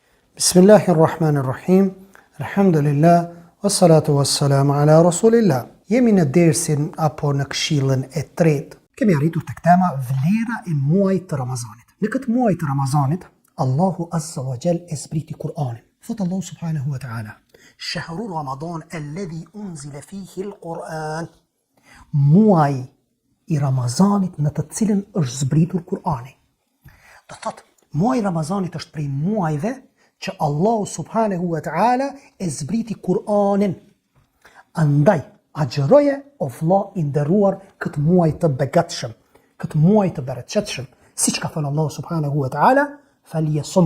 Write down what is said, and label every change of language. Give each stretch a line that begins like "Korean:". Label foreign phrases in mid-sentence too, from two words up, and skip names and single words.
Arabic: بسم الله الرحمن الرحيم. الحمد لله، والصلاة والسلام على رسول الله.
Albanian: Jemi në dersin apo në këshillën e tretë. Kemi arritur tek tema vlera e muajit të Ramazanit. Në këtë muaj të Ramazanit, Allahu
Arabic: عز وجل
Albanian: e zbriti Kur'anin. Thot Allahu
Arabic: سبحانه وتعالى: "شهر رمضان الذي أنزل فيه القرآن."
Albanian: Muaj i Ramazanit në të cilin është zbritur Kur'ani. Do thot, muaj i Ramazanit është prej muajve që Allahu
Arabic: سبحانه وتعالى
Albanian: e zbriti Kur'anin. Andaj, agjëroje o vlla i nderuar këtë muaj të begatshëm, këtë muaj të bereqetshëm, siç ka thënë Allahu
Arabic: سبحانه وتعالى,
Albanian: falyasum.